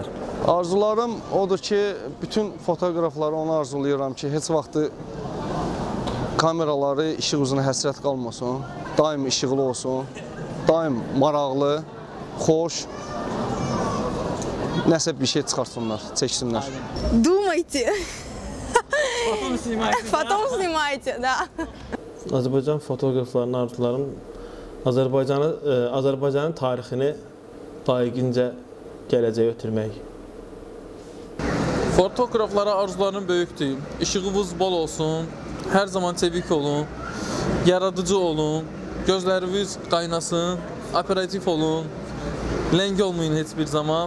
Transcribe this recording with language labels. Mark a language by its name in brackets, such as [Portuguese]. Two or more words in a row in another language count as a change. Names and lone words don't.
[Azerbaijani] Arzularım odur ki, bütün fotoqrafları onu arzulayıram ki, heç vaxtı kameraları işıq üzünə həsrət qalmasın, daim işıqlı olsun, daim maraqlı, xoş, nəsə bir şey çıxartsınlar, çəksinlər. [Russian] Думайте. Потом снимайте, да. [Azerbaijani] Azərbaycan fotoqraflarının arzularım Azərbaycanın tarixini layiqincə gələcəyə ötürmək. Fotoqraflara arzularım böyükdür. İşığınız bol olsun, hər zaman çevik olun, yaradıcı olun, gözləriniz qaynasın, operativ olun, ləng olmayın heç bir zaman.